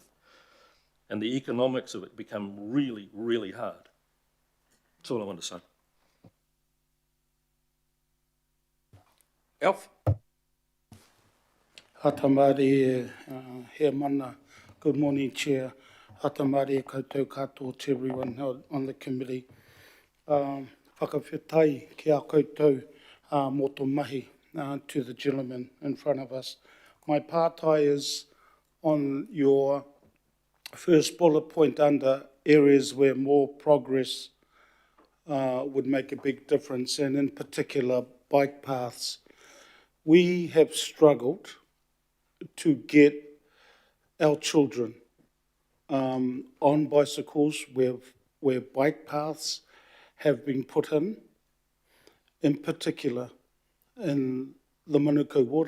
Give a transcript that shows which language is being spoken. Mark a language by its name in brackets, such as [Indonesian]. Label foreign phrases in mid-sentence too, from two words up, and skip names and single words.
[English] And the economics of it become really, really hard. That's all I want to say. Alf? [Māori] Hatamari, he mana. [English] Good morning, Chair. [Māori] Hatamari koutou katoa [English] to everyone on the committee. [Māori] Whakawhetai ki a koutou mō tō mahi [English] to the gentleman in front of us. My pātai is on your first bullet point under areas where more progress would make a big difference, and in particular, bike paths. We have struggled to get our children on bicycles where bike paths have been put in particular in the Manukau ward.